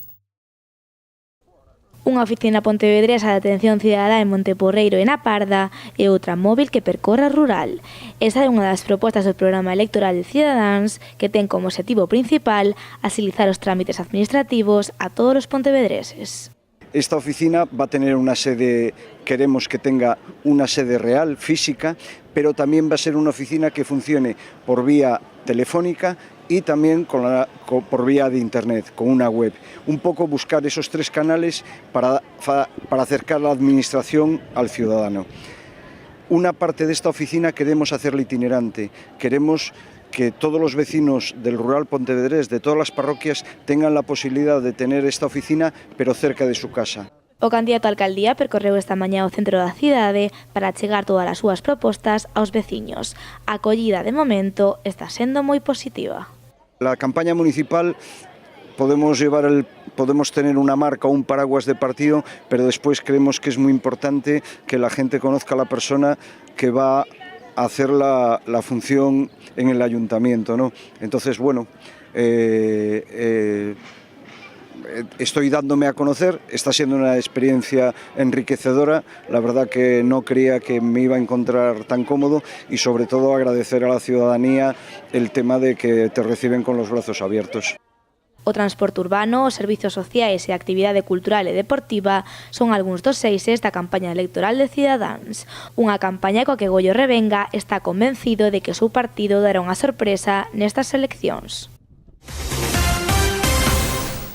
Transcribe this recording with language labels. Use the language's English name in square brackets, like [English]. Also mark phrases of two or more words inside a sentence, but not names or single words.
[Galician] Unha oficina pontevedresa de atención cidadá en Monteporreiro e na Parda e outra móvil que percorra rural. Esa é unha das propostas do programa electoral de Cidadáns que ten como objetivo principal axilizar os trámites administrativos a todos os pontevedreses. [Spanish] Esta oficina va a tener una sede, queremos que tenga una sede real, física, pero también va a ser una oficina que funcione por vía telefónica y también por vía de internet, con una web. Un poco buscar esos 3 canales para acercar la administración al ciudadano. Una parte de esta oficina queremos hacerla itinerante, queremos que todos los vecinos del rural pontevedrés, de todas las parroquias, tengan la posibilidad de tener esta oficina, pero cerca de su casa. [Galician] O candidato á alcaldía percorreu esta mañá o centro da cidade para achegar todas as súas propostas aos veciños. A acollida, de momento, está sendo moi positiva. [Spanish] La campaña municipal podemos tener una marca o un paraguas de partido, pero después creemos que es muy importante que la gente conozca a la persona que va a hacer la función en el ayuntamiento, ¿no? Entonces, bueno, estoy dándome a conocer, está siendo una experiencia enriquecedora, la verdad que no creía que me iba a encontrar tan cómodo y sobre todo agradecer a la ciudadanía el tema de que te reciben con los brazos abiertos. [Galician] O transporte urbano, os servizos sociais e a actividade cultural e deportiva son algúns dos eixes da campaña electoral de Cidadáns. Unha campaña coa que Goyo Revenga está convencido de que o seu partido dará unha sorpresa nestas eleccións.